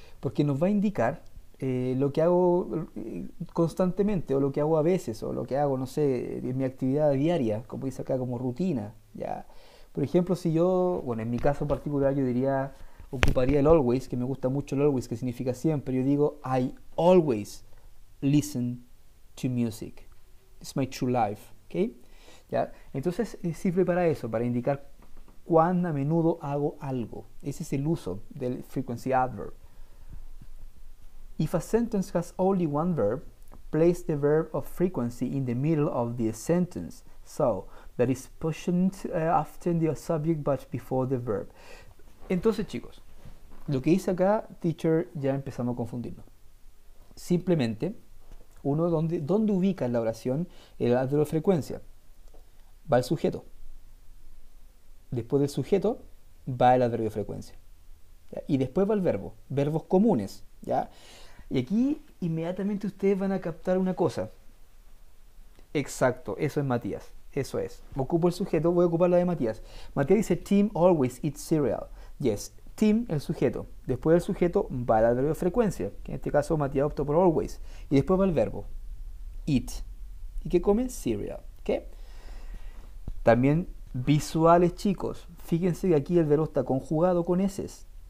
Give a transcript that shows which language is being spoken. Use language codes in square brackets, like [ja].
[es] Porque nos va a indicar lo que hago constantemente, o lo que hago a veces, o lo que hago, no sé, en mi actividad diaria, como dice acá, como rutina. ¿Ya? Por ejemplo, si yo, bueno, en mi caso particular, yo diría, ocuparía el always, que me gusta mucho el always, que significa siempre. Yo digo, [en] I always listen to music. It's my true life, ¿ok? ¿Ya? [es] Entonces sirve para eso, para indicar cuán a menudo hago algo. Ese es el uso del frequency adverb. [en] If a sentence has only one verb, place the verb of frequency in the middle of the sentence. So, that is positioned after the subject but before the verb. [es] Entonces, chicos, Lo que dice acá, teacher, ya empezamos a confundirnos. Simplemente, uno ¿dónde ubica en la oración el adverbio de frecuencia? Va el sujeto. Después del sujeto va el adverbio de frecuencia. ¿Ya? Y después va el verbo, verbos comunes. ¿Ya? Y aquí inmediatamente ustedes van a captar una cosa. Exacto, eso es Matías. Eso es. Ocupo el sujeto, voy a ocupar la de Matías. [en] Matías dice, Tim always eats cereal. [es] Yes, Tim, el sujeto. Después del sujeto va el adverbio de frecuencia, que en este caso Matías optó por always. Y después va el verbo, eat. ¿Y qué come? Cereal. ¿Qué? También visuales, chicos. Fíjense que aquí el verbo está conjugado con eses.